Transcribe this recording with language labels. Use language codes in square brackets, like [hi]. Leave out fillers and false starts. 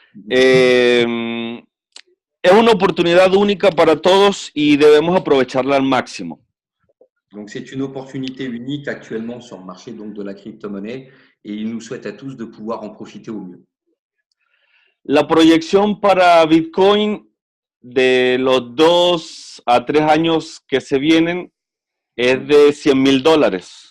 [es] Es una oportunidad única para todos y debemos aprovecharla al máximo. [fr] Donc, c'est une opportunité unique actuellement sur le marché de la crypto-monnaie et il nous souhaite à tous de pouvoir en profiter au mieux. [es] La proyección para Bitcoin de los 2 a 3 años que se vienen es de $100,000.